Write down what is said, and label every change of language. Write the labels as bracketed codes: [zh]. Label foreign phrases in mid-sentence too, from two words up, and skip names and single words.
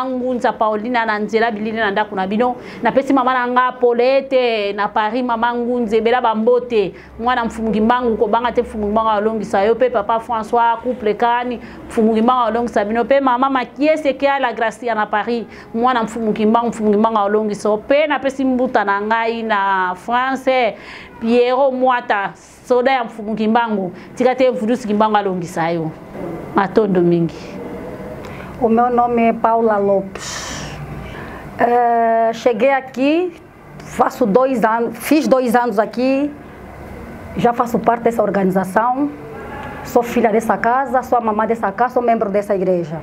[ln] ngunza Paulina na nzela bilini na ndako na bino na pesi mama na nga Paulette na Paris mama ngunze bela bambote mwana mfumungi mbangu ko banga te mfumungi mbangu alongisa yo pe papa François couple kani mfumungi mbangu alongisa bino pe mama makiese kia la Gracia na Paris mwana mfumungi mbangu alongisa pe na pesi mbuta na ngai na France Piero Mwata soda ya mfumungi mbangu tikate vudusi kimbangu alongisa yo matondo mingi. [pt] O meu nome é Paula Lopes. Cheguei aqui, fiz 2 anos aqui, já faço parte dessa organização, sou filha dessa casa, sou a mamã dessa casa, sou membro dessa igreja.